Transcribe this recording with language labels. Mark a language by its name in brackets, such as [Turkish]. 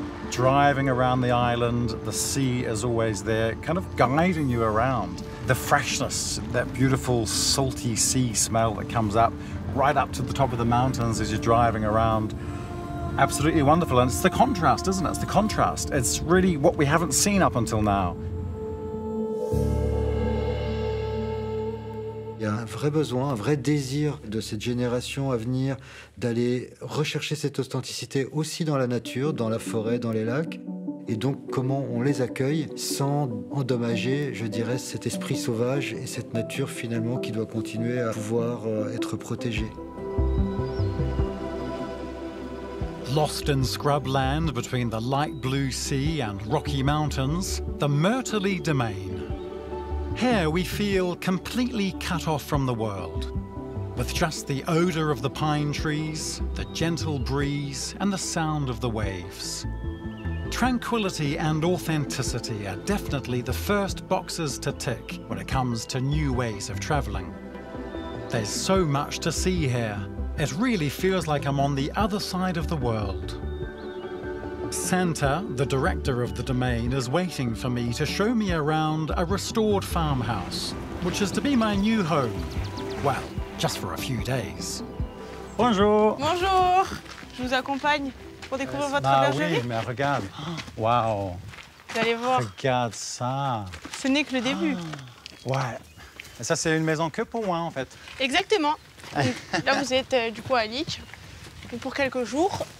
[English] Driving around the island, the sea is always there, kind of guiding you around. The freshness, that beautiful salty sea smell that comes up right up to the top of the mountains as you're driving around. Absolutely wonderful, and it's the contrast, isn't it? It's the contrast. It's really what we haven't seen up until now. [French] Il y a un vrai besoin, un vrai désir de cette génération à venir d'aller rechercher cette authenticité aussi dans la nature, dans la forêt, dans les lacs. Et donc comment on les accueille sans endommager, je dirais, cet esprit sauvage et cette nature finalement qui doit continuer à pouvoir être protégée. [English] Lost in scrubland between the light blue sea and Rocky Mountains, the Myrtley Domain. Here we feel completely cut off from the world, with just the odour of the pine trees, the gentle breeze, and the sound of the waves. Tranquility and authenticity are definitely the first boxes to tick when it comes to new ways of travelling. There's so much to see here. It really feels like I'm on the other side of the world. Santa, the director of the domain, is waiting for me to show me around a restored farmhouse, which is to be my new home. Well, just for a few days. [French] Bonjour. Bonjour. Je vous accompagne pour découvrir votre bergerie. Oui, mais regarde. Waouh. Vous allez voir. Regarde ça. Ce n'est que le début. Ouais. Et ça, c'est une maison que pour moi, en fait. Exactement. Donc, là, vous êtes du coup à Lich pour quelques jours.